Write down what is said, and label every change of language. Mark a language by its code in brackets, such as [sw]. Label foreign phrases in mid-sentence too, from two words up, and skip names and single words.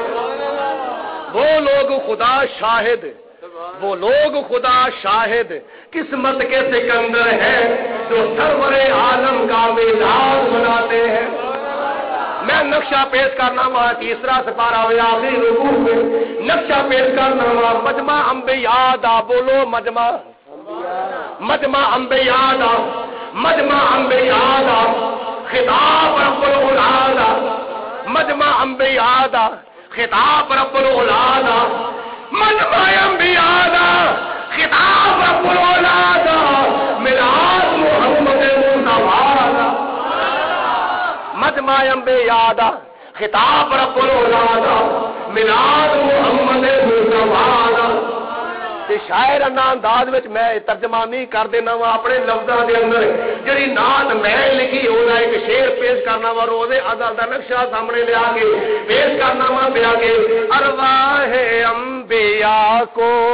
[ur] وہ لوگ خدا شاہد، وہ لوگ خدا شاہد قسمت کے سکندر ہیں جو سرور عالم کا میلاد مناتے ہیں۔ [pa] میں نقشہ پیش کرنا ہوا تیسرا سپارہ آخری رکوع میں نقشہ پیش کرنا ہوا مجمع انبیاء دا، بولو مجمع انبیاء دا، مجمع انبیاء دا، خطاب رب العلا دا، مجمع انبیاء دا، خطاب رب العلا دا، مجمع انبیاء دا، خطاب رب العلا دا، میلاد محمد مصطفیٰ دا، مجمع انبیاء دا، خطاب رب العلا دا، میلاد محمد مصطفیٰ دا۔ شاعرانہ انداز وچ میں ترجمانی کر دینا وا اپنے لفظاں دے اندر جڑی نعت میں لکھی ہونا ایک شعر پیش کرنا وا روزے ازل دا نقشہ سامنے لے آ کے پیش کرنا وا پیا کے ارواح انبیاء کو،